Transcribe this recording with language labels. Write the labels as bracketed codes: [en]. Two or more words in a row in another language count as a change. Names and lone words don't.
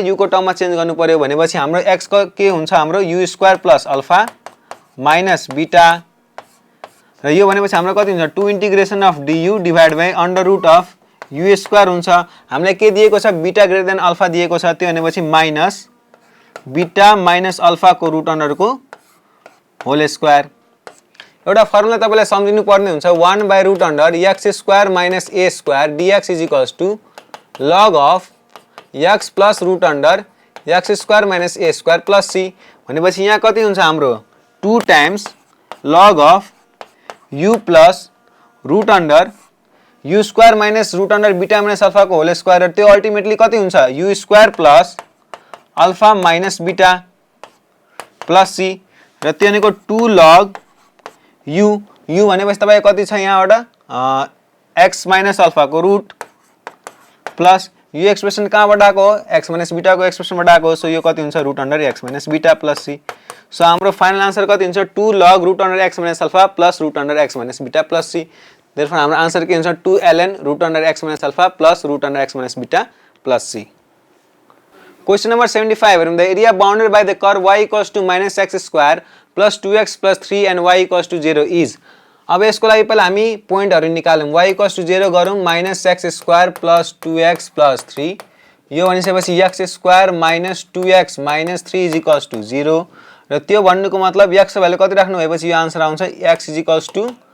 [ne] u को टर्ममा चेन्ज गर्नु पर्यो भनेपछि हाम्रो x को के हुन्छ? हाम्रो [en] u square plus alpha minus beta [ne] र यो भनेपछि हाम्रो कति हुन्छ? [en] 2 integration of du divide by under root of u square हुन्छ। [ne] हामीलाई के दिएको छ? [en] beta greater than alpha [ne] दिएको छ। त्यो भनेपछि [en] minus beta minus alpha को root under को whole square. [ne] एउटा फर्मुला तपाईलाई सम्झिनु पर्ने हुन्छ [en] 1 by root under x square minus a square dx is equals to log of x plus root under x square minus a square plus c [ne] भनेपछि यहाँ कति हुन्छ हाम्रो? [en] 2 times log of u plus root under u square minus root under beta minus alpha को whole square [ne] र त्यो अल्टिमेटली कति हुन्छ? [en] u square plus alpha minus beta plus c [ne] र त्यो भनेको [en] 2 log u [ne] भनेपछि तपाईको कति छ यहाँबाट? [en] x minus alpha [ne] को [en] root plus [ne] यो एक्सप्रेसन कहाँबाट आएको हो? [en] x minus beta [ne] को एक्सप्रेसनबाट आएको हो। सो यो कति हुन्छ? [en] root under x minus beta plus c. सो हाम्रो फाइनल आन्सर [ne] कति हुन्छ? [en] 2 log root under x minus alpha plus root under x minus beta plus c. [ne] देयरफोर हाम्रो आन्सर के हुन्छ? [en] 2 ln root under x minus alpha plus root under x minus beta plus c. question number [ne] 75 हेरौँ। [en] the area bounded by the curve y equals to minus x square plus 2x plus 3 and y equals to 0 is. [ne] अब यसको लागि पहिला हामी पोइन्टहरु निकालौं y = 0 गरौं -x² + 2x + 3 यो भनिसकेपछि x² - 2x - 3 = 0 र त्यो भन्नुको मतलब x को भ्यालु कति राख्नु भएपछि यो आन्सर आउँछ x =